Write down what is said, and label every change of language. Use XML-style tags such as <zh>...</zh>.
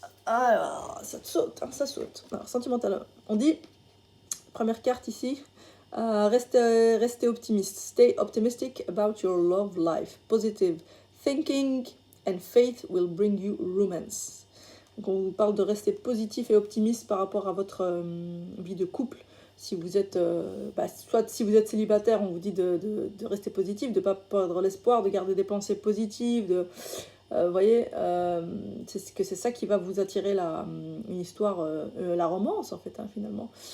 <fr>Alors, ça saute, hein, ça saute. Alors, sentimental, on dit, première carte ici, restez optimiste.</fr> <en>Stay optimistic about your love life. Positive thinking and faith will bring you romance.</en> <fr>Donc, on vous parle de rester positif et optimiste par rapport à votre vie de couple. Si vous êtes, soit si vous êtes célibataire, on vous dit de rester positif, de ne pas perdre l'espoir, de garder des pensées positives, vous voyez, c'est ça qui va vous attirer une histoire, la romance en fait, hein, finalement.</fr>